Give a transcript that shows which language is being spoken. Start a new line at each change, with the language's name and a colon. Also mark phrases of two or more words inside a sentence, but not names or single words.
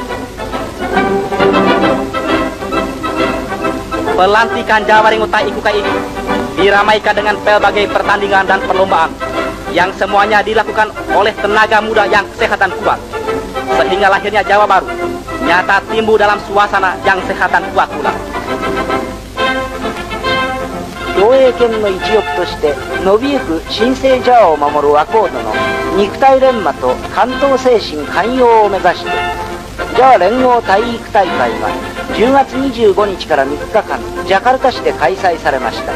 Indonesian: Pelantikan Jawa Rengotai Ikukai ini diramaikan dengan pelbagai pertandingan dan perlombaan yang semuanya dilakukan oleh tenaga muda yang sehat dan kuat, sehingga lahirnya Jawa baru nyata timbul dalam suasana yang sehat dan kuat pula.
Japanese: 防衛権の一翼として伸びゆく新生ジャワを守るアコードの肉体錬磨と関東精神寛容を目指してジャワ連合体育大会が10月25日から3日間ジャカルタ市で開催されました。